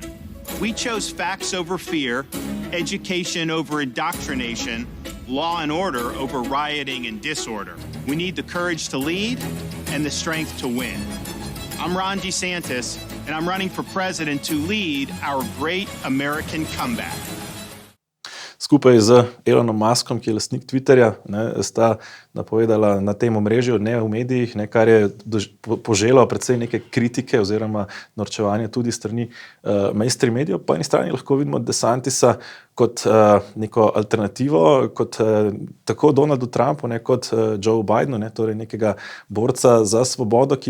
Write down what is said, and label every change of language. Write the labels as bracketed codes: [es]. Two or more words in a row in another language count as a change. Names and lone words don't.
[en] We chose facts over fear, education over indoctrination, law and order over rioting and disorder. We need the courage to lead and the strength to win. I'm Ron DeSantis, and I'm running for president to lead our great American comeback. [sl] skupaj z Elonom Muskom, ki je lastnik Twitterja, sta napovedala na tem omrežju, ne v medijih, kar je poželo predvsej neke kritike oziroma norčevanje tudi strani mainstream medijev. Po eni strani lahko vidimo DeSantisa kot neko alternativo, kot tako Donaldu Trumpu, kot Joe Bidenu, torej nekega borca za svobodo, ki